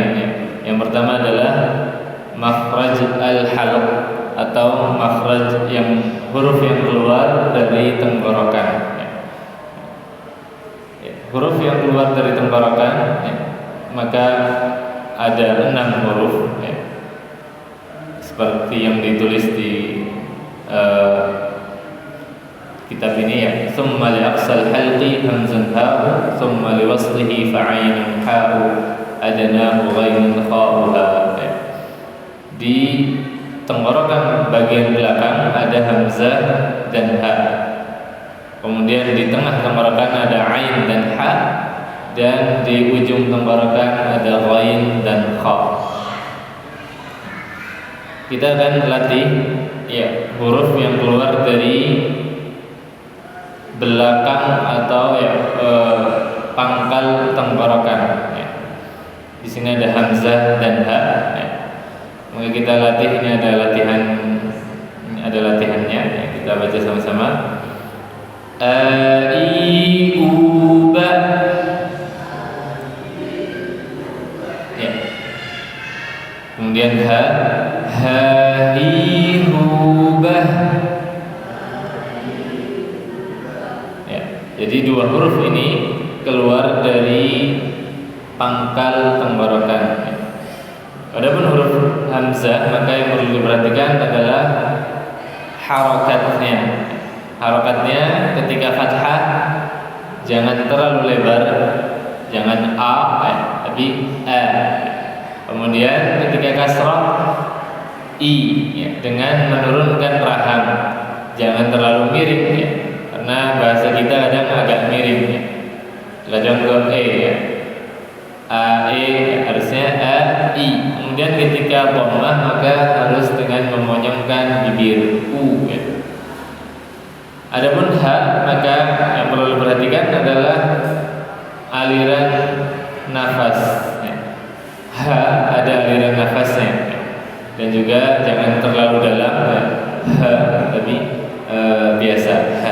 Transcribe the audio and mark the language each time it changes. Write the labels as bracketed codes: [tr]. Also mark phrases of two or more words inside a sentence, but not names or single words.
[id] Yang pertama adalah [ar] makhraj al-halq [id] atau makhraj yang huruf yang keluar dari tenggorokan. Huruf yang keluar dari tenggorokan, maka ada 6 huruf, seperti yang ditulis di kitab ini, [ar] ثم لِ أقصى الحلق همز هاء ثم لِ وسطه فعين حاء أدناه غين خاؤها. [id] Di tenggorokan bagian belakang ada hamzah dan ha, kemudian di tengah tenggorokan ada ain dan ha, dan di ujung tenggorokan ada ghain dan kha. Kita akan latih huruf yang keluar dari belakang atau pangkal tenggorokan. Di sini ada hamzah dan ha. Maka kita latih, ini ada latihannya. Kita baca sama-sama. A I U ba. Kemudian ha I U ba. Jadi 2 huruf ini keluar dari pangkal tenggorokan. Adapun huruf hamzah, maka yang perlu diperhatikan adalah harakatnya. Harakatnya ketika fathah jangan terlalu lebar, jangan a, tapi a. Kemudian ketika kasrah i, dengan menurunkan rahang, jangan terlalu miring, karena bahasa kita kadang agak miring. Contoh a, harusnya a, i. Kemudian ketika dhammah maka harus dengan memonyongkan bibir u. Adapun ha, maka yang perlu diperhatikan adalah aliran nafas. Ha ada aliran nafasnya, dan juga jangan terlalu dalam, ha, tapi biasa ha.